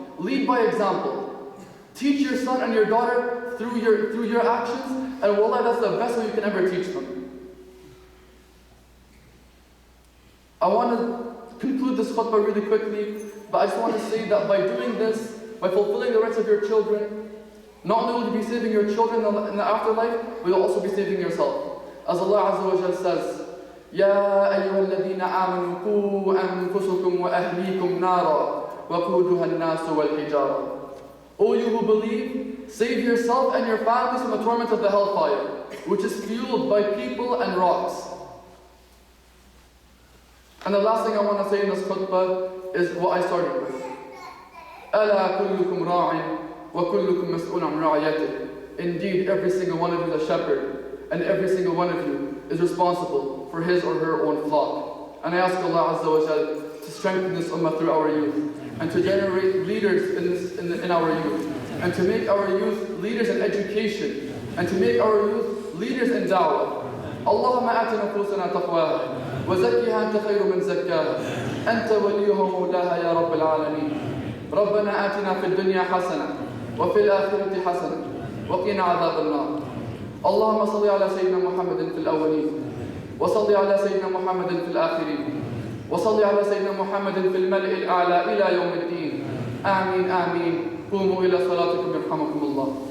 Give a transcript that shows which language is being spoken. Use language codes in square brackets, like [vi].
[en] Lead by example. Teach your son and your daughter through your actions, and wallah, that's the best way you can ever teach them. I want to conclude this khutbah really quickly, but I just want to say that by doing this, by fulfilling the rights of your children, not only will you be saving your children in the afterlife, but you'll also be saving yourself. As Allah Azza wa Jal says, [ar] يَا أَيُّهَا الَّذِينَ آمَنُوا قُوا أَنفُسَكُمْ وَأَهْلِيكُمْ نَارًا وَقُودُهَا النَّاسُ وَالْحِجَارَةُ. [en] O you who believe, save yourself and your families from the torment of the hellfire, which is fueled by people and rocks. And the last thing I want to say in this khutbah is what I started with. [ar] أَلَا كُلُّكُمْ رَاعٍ وَكُلُّكُمْ مَسْئُولٌ عَنْ رَعِيَّتِهِ. [en] Indeed, every single one of you is a shepherd, and every single one of you is responsible for his or her own flock. And I ask Allah Azza wa Jal to strengthen this ummah through our youth, and to generate leaders in our youth, and to make our youth leaders in education, and to make our youth leaders in da'wah. [ar] اللهم آت نفوسنا تقواها وزكها أنت خير من زكاها أنت وليها ومولاها يا رب العالمين. ربنا آتنا في الدنيا حسنة وفي الآخرة حسنة وقنا عذاب النار. اللهم صل على سيدنا محمد في الأولين وصل على سيدنا محمد في الآخرين وصل على سيدنا محمد في الملأ الأعلى إلى يوم الدين. آمين آمين. قوموا إلى صلاتكم يرحمكم الله.